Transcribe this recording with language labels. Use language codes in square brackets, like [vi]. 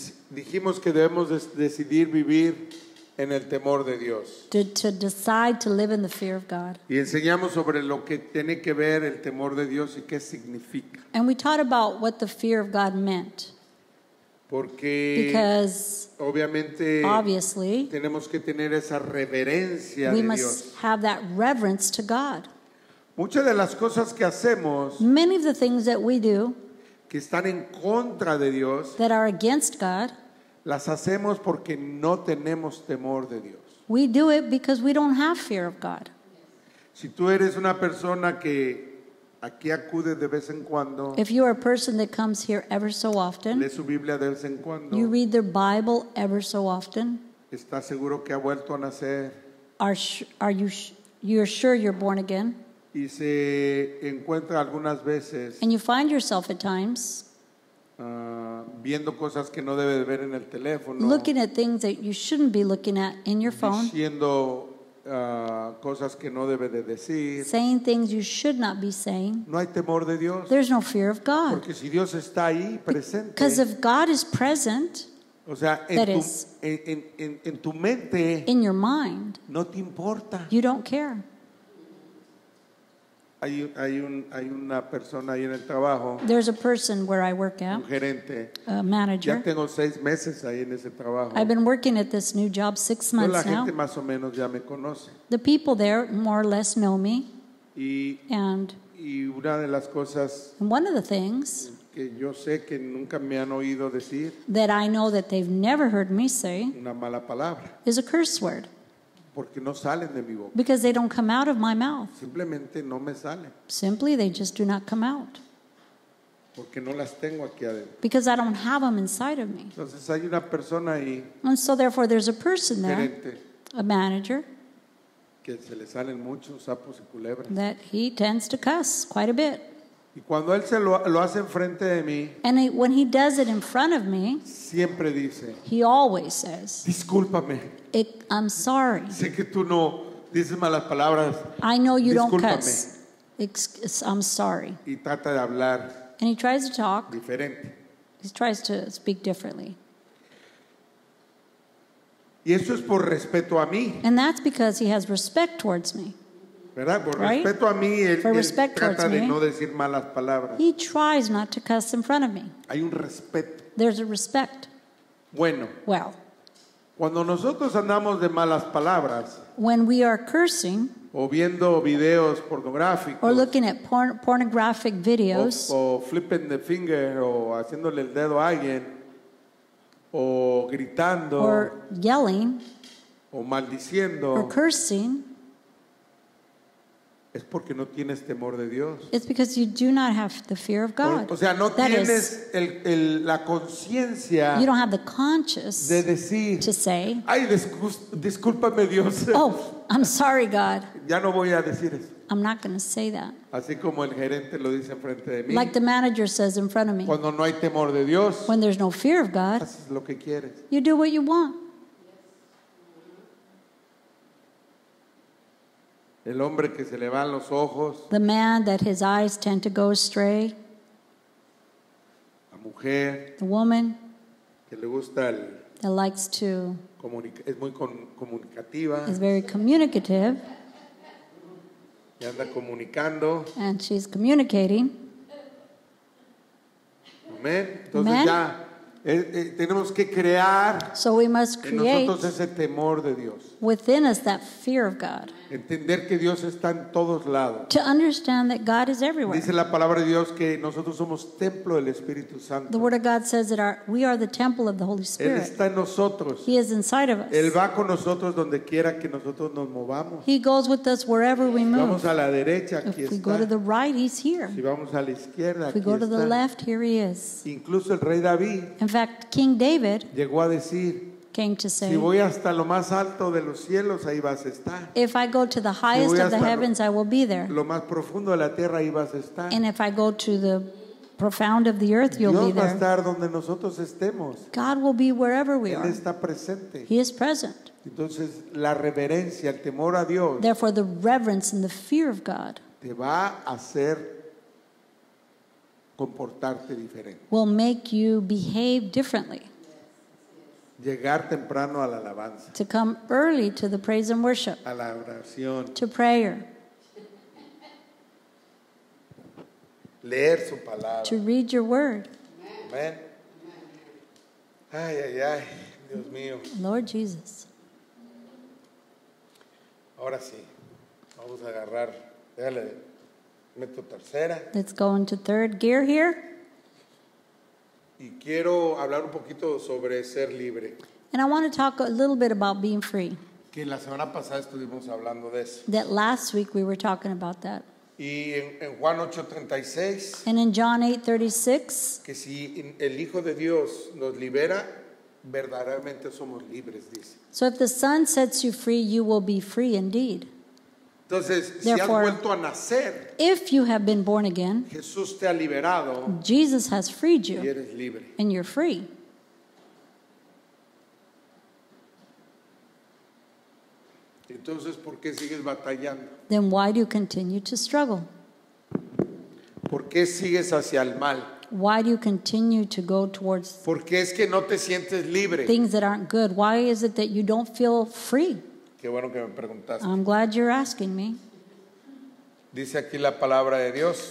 [es] dijimos que debemos decidir vivir en el temor de Dios. [en] to decide to live in the fear of God. [es] Y enseñamos sobre lo que tiene que ver el temor de Dios y qué significa. [en] And we taught about what the fear of God meant. [es] Porque [en] Because [es] obviamente [en] obviously, [es] tenemos que tener esa reverencia [en] we must [es] Dios. [en] have that reverence to God. [es] Muchas de las cosas que hacemos [en] Many of the things that we do [es] que están en contra de Dios, [en] that are against God, [es] las hacemos porque no tenemos temor de Dios. [en] we do it because we don't have fear of God. [es] Si tú eres una persona que aquí acude de vez en cuando, [en] If you are a person that comes here ever so often, [es] lee su Biblia de vez en cuando, [en] you read their Bible ever so often, [es] está seguro que ha vuelto a nacer [en] you're sure you're born again, [es] y se encuentra algunas veces [en] and you find yourself at times [es] viendo cosas que no debe de ver en el teléfono, [en] looking at things that you shouldn't be looking at in your phone, [es] diciendo cosas que no debe de decir. [en] saying things you should not be saying. [es] No hay temor de Dios, [en] There's no fear of God. [es] porque si Dios está ahí presente, [en] Because if God is present [es] o sea, [en] that is- [es] en tu mente [en] in your mind, [es] no te importa. [en] you don't care. [es] Hay una persona ahí en el trabajo, [en] There's a person where I work [es] un [en] at, [es] gerente. [en] a [es] Ya [en] manager. [es] tengo 6 meses ahí en ese trabajo. [en] I've been working at this new job 6 [es] Pues la [en] months now. [es] gente más o menos ya me conoce. [en] The people there more or less know me, [es] Y [en] and [es] una de las cosas [en] one of the things [es] que yo sé que nunca me han oído decir, [en] that I know that they've never heard me say [es] una mala palabra, [en] is a curse word, [es] porque no salen de mi boca. [en] because they don't come out of my mouth. [es] Simplemente no me salen, [en] Simply, they just do not come out, [es] porque no las tengo aquí adentro. [en] because I don't have them inside of me. [es] Entonces hay una persona ahí, [en] And so therefore there's a person there, [es] gerente, [en] a manager, [es] que se le salen muchos sapos y culebras. [en] that he tends to cuss quite a bit. [es] Y cuando él lo hace enfrente de mí, [en] And when he does it in front of me, [es] siempre dice, [en] he always says, [es] discúlpame, [en] I'm sorry. [es] sé que tú no dices malas palabras, [en] I know you don't [es] Discúlpame. [en] cuss. I'm sorry. [es] y trata de hablar [en] And he tries to talk. [es] diferente. [en] He tries to speak differently. [es] Y eso es por respeto a mí, [en] And that's because he has respect towards me. [es] ¿verdad? Por [en] Right? [es] respeto a mí, él, [en] For [es] él [en] respect [es] trata [en] towards [es] de [en] me. [es] no decir malas palabras. [en] He tries not to cuss in front of me. [es] Hay un respeto. [en] There's a respect. [es] Bueno, [en] Well, [es] cuando nosotros andamos de malas palabras [en] when we are cursing [es] o viendo videos pornográficos [en] or looking at pornographic videos [es] o [en] flipping the finger [es] o haciéndole el dedo a alguien o gritando [en] or yelling [es] o [en] or [es] maldiciendo, [en] cursing, [es] es porque no tienes temor de Dios. [en] it's because you do not have the fear of God. [es] O sea, no [en] That is, [es] tienes la conciencia [en] you don't have the conscience [es] de decir, [en] to say, [es] ay, discúlpame Dios, [en] oh, I'm sorry, God. [es] ya no voy a decir eso. [en] I'm not going to say that. [es] Así como el gerente lo dice enfrente de mí. [en] Like the manager says in front of me. [es] Cuando no hay temor de Dios, [en] When there's no fear of God, [es] haces lo que quieres. [en] you do what you want. [es] El hombre que se le van los ojos, [en] The man that his eyes tend to go astray, [es] la mujer [en] the woman [es] que le gusta [en] that likes to, [es] es muy comunicativa [en] is very communicative, [es] y anda comunicando. [en] and she's communicating. [es] Amén. Entonces Amén. ya tenemos que crear [en] So we must [es] en [en] create [es] nosotros ese temor de Dios. [en] within us that fear of God. [es] Entender que Dios está en todos lados. [en] To understand that God is everywhere. [es] Dice la palabra de Dios que nosotros somos templo del Espíritu [en] The [es] Santo. [en] Word of God says that we are the temple of the Holy [es] Él [en] Spirit. [es] está en nosotros. [en] He is inside of [es] Él [en] us. [es] va con nosotros donde quiera que nosotros nos movamos. [en] He goes with us wherever we [es] Vamos [en] move. [es] a la derecha, aquí [en] If we go to [es] está. [en] the right, He's here. [es] Si vamos a la izquierda, [en] If we [es] aquí [en] go to the [es] está. [en] left, here He is. [es] Incluso el rey David [en] In fact, King David [es] llegó a decir, [en] came to [es] si [en] say, [es] voy hasta lo más alto de los cielos, ahí vas a estar. [en] if I go to the highest [es] voy [en] of the [es] hasta [en] heavens, I will be there. [es] Lo más profundo de la tierra, ahí vas a estar. [en] And if I go to the profound of the earth, you'll be [es] Dios va a [en] there. [es] estar donde nosotros estemos. [en] God will be wherever we [es] Él [en] are. [es] está presente. [en] He is present. [es] Entonces, la reverencia, el temor a Dios [en] Therefore, the reverence and the fear of God [es] te va a hacer comportarte diferente. [en] will make you behave differently, [es] Llegar temprano a la alabanza, [en] to come early to the praise and worship, [es] a la oración, [en] to prayer, [es] leer su palabra. [en] to read your word. [es] Amén. Ay, ay, ay, Dios mío. [en] Lord Jesus. [es] Ahora sí, vamos a agarrar, déjale, meto tercera. [en] Let's go into third gear here. [es] Y quiero hablar un poquito sobre ser libre. [en] And I want to talk a little bit about being free. [es] Que la semana pasada estuvimos hablando de eso. [en] That last week we were talking about that. [es] Y en Juan 8:36, [en] And in John 8:36, [es] que si el Hijo de Dios nos libera, verdaderamente somos libres, dice. [en] so if the Son sets you free, you will be free indeed. [es] Entonces, si has [en] Therefore, [es] vuelto a nacer, [en] If you have been born again, [es] Jesús te ha liberado [en] Jesus has freed [es] y [en] you, [es] eres libre. [en] and you're free. [es] Entonces, ¿por qué sigues batallando? [en] Then why do you continue to struggle? [es] ¿Por qué sigues hacia el mal? [en] Why do you continue to go towards [es] ¿Por qué es que no te sientes libre? [en] things that aren't good? Why is it that you don't feel free? [es] Qué bueno que me preguntaste. [en] I'm glad you're asking me. [es] Dice aquí la palabra de Dios,